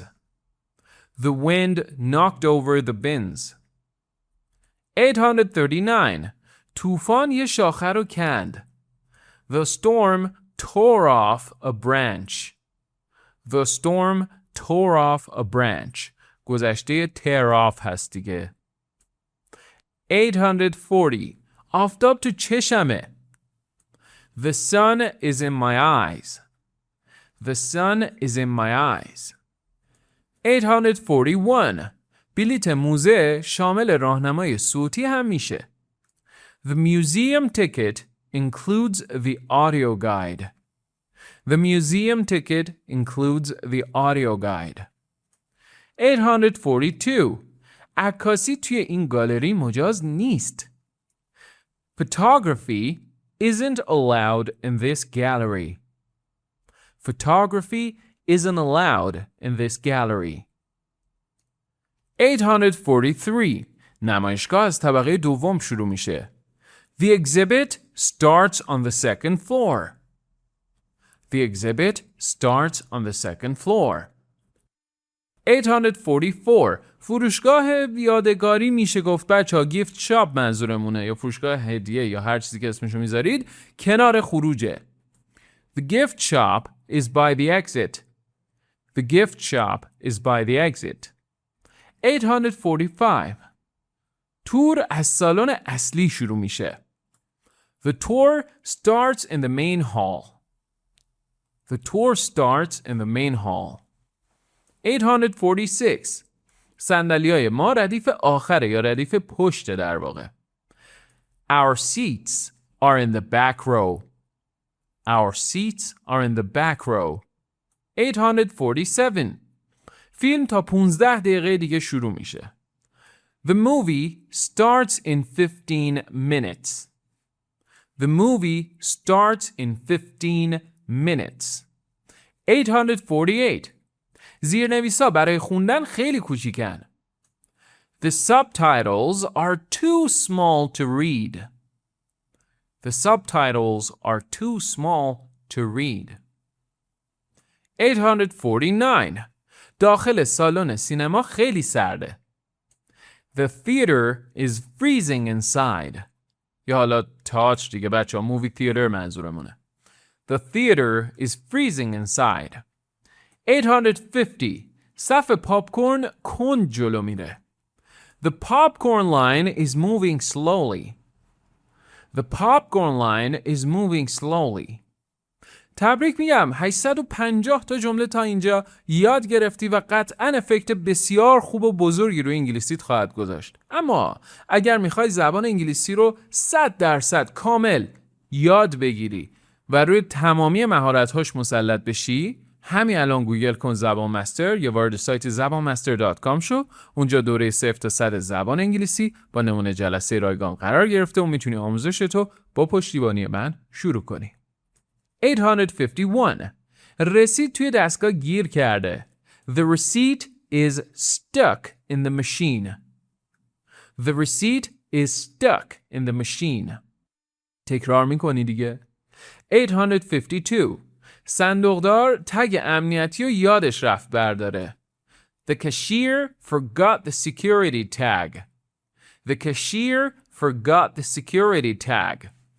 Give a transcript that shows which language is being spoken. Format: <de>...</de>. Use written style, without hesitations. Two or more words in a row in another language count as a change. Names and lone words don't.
<en>The wind knocked over the bins. 839.</en> <fa>طوفان یه شاخه رو کند.</fa> <en>The storm tore off a branch. The storm tore off a branch.</en> <fa>گذشته</fa> <en>tear off</en> <fa>هست دیگه. 840. آفتاب تو چشمه.</fa> <en>The sun is in my eyes. The sun is in my eyes. 841.</en> <fa>بلیت موزه شامل راهنمای صوتی هم میشه.</fa> <en>The museum ticket includes the audio guide. The museum ticket includes the audio guide. 842.</en> <fa>عکاسی توی این گالری مجاز نیست.</fa> <en>Photography isn't allowed in this gallery. Photography isn't allowed in this gallery. 843.</en> <fa>نمایشگاه از طبقه دوم شروع میشه.</fa> <en>The exhibit starts on the second floor. The exhibit starts on the second floor.</en> <fa>844 فروشگاه یادگاری میشه گفت بچه‌ها</fa> <en>gift shop</en> <fa>منظورمونه یا فروشگاه هدیه یا هر چیزی که اسمشو میذارید کنار خروجه.</fa> <en>The gift shop is by the exit. The gift shop is by the exit.</en> <fa>845 تور از سالن اصلی شروع میشه.</fa> <en>The tour starts in the main hall. The tour starts in the main hall.</en> <fa>846 صندلی‌های ما ردیف آخره یا ردیف پشت در واقع.</fa> <en>Our seats are in the back row. Our seats are in the back row.</en> <fa>847 فیلم تا 15 دقیقه دیگه شروع میشه.</fa> <en>The movie starts in 15 minutes. The movie starts in 15 minutes.</en> <fa>848 زیرنویسا برای خوندن خیلی کوچیکن.</fa> <en>The subtitles are too small to read. The subtitles are too small to read.</en> <fa>849 داخل سالن سینما خیلی سرده.</fa> <en>The theater is freezing inside.</en> <fa>یا حالا تئاتر دیگه بچه‌ها</fa> <en>movie theater</en> <fa>منظورمونه.</fa> <en>The theater is freezing inside.</en> <fa>850 صف پاپکورن کند جلو میره.</fa> <en>The popcorn line is moving slowly. The popcorn line is moving slowly.</en> <fa>تبریک میگم 850 تا جمله تا اینجا یاد گرفتی و قطعاً افکت بسیار خوب و بزرگی روی انگلیسیت خواهد گذاشت. اما اگر میخوای زبان انگلیسی رو 100% کامل یاد بگیری و روی تمامی مهارت‌هاش مسلط بشی، همین الان گوگل کن زبان مستر یا وارد سایت زبانمستر.com شو. اونجا دوره 0 تا 100 زبان انگلیسی با نمونه جلسه رایگان قرار گرفته و میتونی آموزش تو با پشتیبانی من شروع کنی. 851 رسید توی دستگاه گیر کرده.</fa> <en>The receipt is stuck in the machine. The receipt is stuck in the machine.</en> <fa>تکرار میکنی دیگه. 852 صندوقدار تگ امنیتی رو یادش رفت برداره.</fa> <en>The cashier forgot the security tag. The cashier forgot the security tag.</en>